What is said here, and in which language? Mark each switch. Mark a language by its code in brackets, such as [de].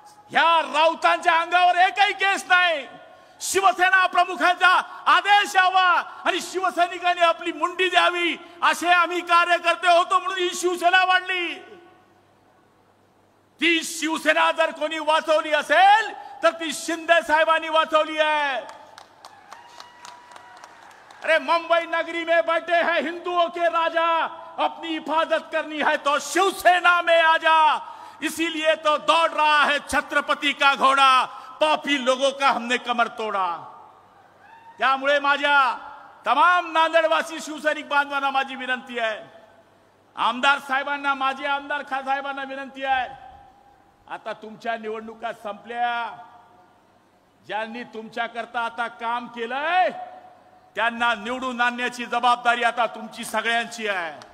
[mr] ह्या राऊतांच्या अंगावर एकही केस नाही. शिवसेना प्रमुखांचा आदेश यावा आणि शिवसैनिकांनी आपली मुंडी द्यावी असे आम्ही कार्यकर्ते होतो म्हणून ही शिवसेना वाढली. ती शिवसेना जर कोणी वाचवली असेल तर ती शिंदे साहेबांनी वाचवली आहे. [hi] अरे मुंबई नगरी में बैठे हैं हिंदुओं के राजा, अपनी हिफाजत करनी है तो शिवसेना में आजा. इसीलिए तो दौड़ रहा है छत्रपति का घोड़ा, पापी लोगों का हमने कमर तोड़ा. [mr] त्यामुळे माझ्या तमाम नांदेडवासी शिवसैनिक बांधवांना माझी विनंती आहे, आमदार साहेबांना, माझे आमदार साहेबांना विनंती आहे, आता तुमच्या निवडणुका संपल्या. ज्यांनी तुमच्याकरता आता काम केलंय त्यांना निवडून आणण्याची जबाबदारी आता तुमची सगळ्यांची आहे.